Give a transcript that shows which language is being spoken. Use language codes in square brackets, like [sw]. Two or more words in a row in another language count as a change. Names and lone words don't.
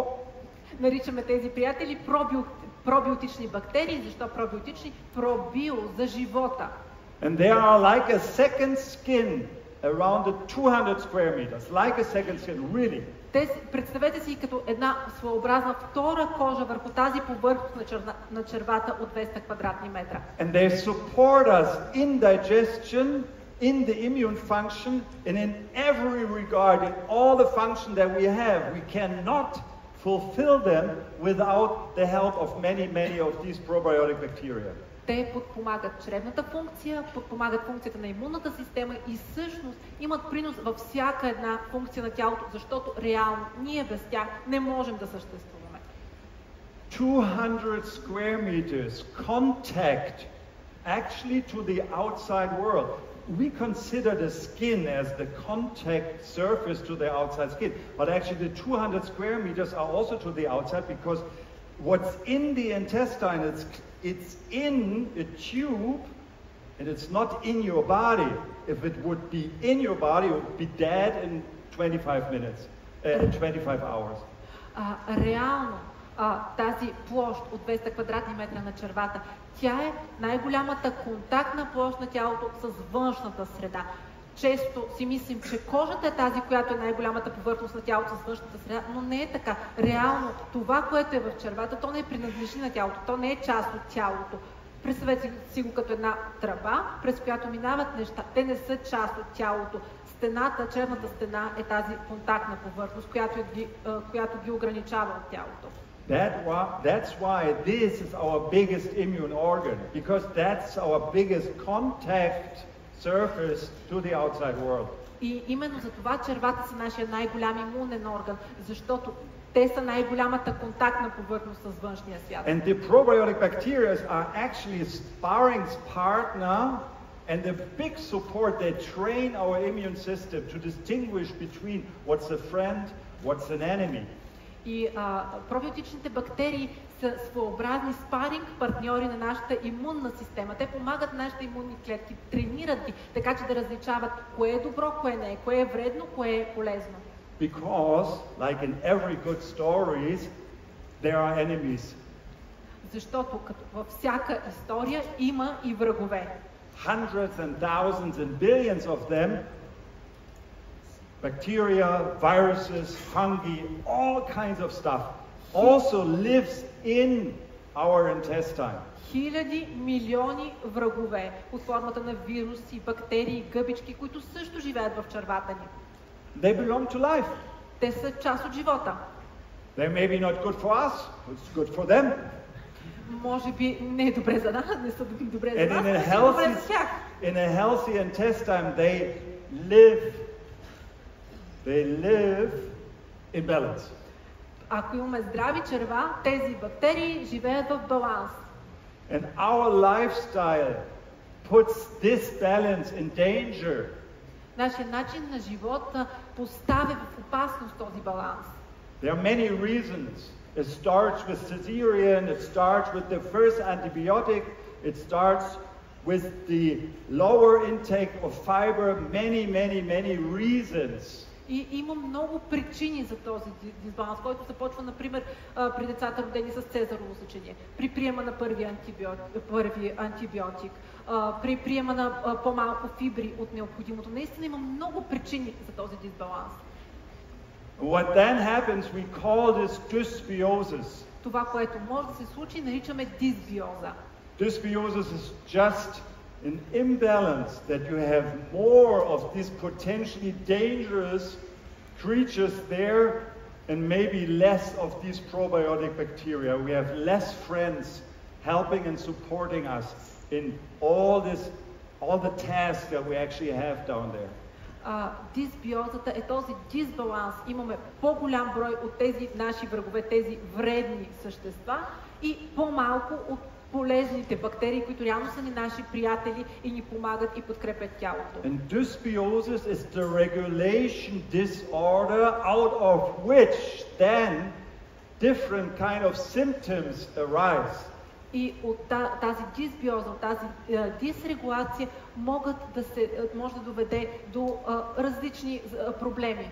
[bg] Наричаме тези приятели пробиотични бактерии. Защо пробиотични? Пробио за живота. [en] And they are like a second skin around the 200 square meters. Like a second skin, really. [bg] Представете си като една своеобразна втора кожа върху тази повърхност на червата от 200 квадратни метра. [en] And they support us in digestion, in the immune function, and in every regard, in all the function that we have. We cannot fulfill them without the help of many of these probiotic bacteria. [bg] Те подпомагат чревната функция, подпомагат функцията на имунната система и всъщност имат принос във всяка една функция на тялото, защото реално ние без тях не можем да съществуваме. [en] 200 square meters contact actually to the outside world. We consider the skin as the contact surface to the outside skin, but actually the 200 square meters are also to the outside because what's in the intestine, it's in a tube and it's not in your body. If it would be in your body, it would be dead in 25 minutes, 25 hours. [bg] Реално тази площ от 200 квадратни метра на червата, тя е най-голямата контактна площ на тялото с външната среда. Често си мислим, че кожата е тази, която е най-голямата повърхност на тялото с външната среда, но не е така. Реално това, което е в червата, то не принадлежи на тялото, то не е част от тялото. Представете си го като една тръба, през която минават неща. Те не са част от тялото. Стената, черната стена е тази контактна повърхност, която ги ограничава от тялото. [en] That's why this is our biggest immune organ, because that's our biggest contact surface to the outside world. [bg] И именно за това червата са нашия най-голям имунен орган, защото те са най-голямата контактна повърхност с външния свят. [en] And the probiotic bacteria are actually a sparring partner and the big support. They train our immune system to distinguish between what's a friend, what's an enemy. [bg] И пробиотичните бактерии са своеобразни спаринг партньори на нашата имунна система. Те помагат нашите имунни клетки, тренират ги, така че да различават кое е добро, кое не е, кое е вредно, кое е полезно. [en] Because, like in every good stories, there are enemies. [bg] Защото като във всяка история има и врагове. [en] Hundreds and thousands and billions of them. Bacteria, viruses, fungi, all kinds of stuff also lives in our intestine. [bg] Хиляди, милиони врагове под формата на вируси, бактерии, гъбички, които също живеят в червата ни. [en] They belong to life. [bg] Те са част от живота. [en] They may be not good for us, it's good for them. [bg] Може би не е добре за нас, не са добре за [en] And [bg] нас, не са добре за тях. [en] in a healthy intestine, they live in balance. [bg] Ако имаме здрави черва, тези бактерии живеят в баланс. [en] And our lifestyle puts this balance in danger. [bg] Нашия начин на живота поставя в опасност този баланс. [en] There are many reasons. It starts with cesarean, it starts with the first antibiotic, it starts with the lower intake of fiber, many reasons. [bg] И има много причини за този дисбаланс, който започва, например, при децата родени с цезарово сечение, при приема на първи антибиотик, при приема на по-малко фибри от необходимото. Наистина има много причини за този дисбаланс. [en] What then happens, we call this dysbiosis. [bg] Това, което може да се случи, наричаме дисбиоза. [en] Dysbiosis is just an imbalance that you have more of these potentially dangerous creatures there and maybe less of these probiotic bacteria. We have less friends helping and supporting us in all the tasks that we actually have down there. [bg] Дисбиозата е този дисбаланс. Имаме по-голям брой от тези наши врагове, тези вредни същества и по-малко от полезните бактерии, които реално са ни наши приятели и ни помагат и подкрепят тялото. [en] And dysbiosis is the regulation disorder out of which then different kind of symptoms arise. [bg] И от тази дисбиоза, от тази дисрегулация може да доведе до различни проблеми.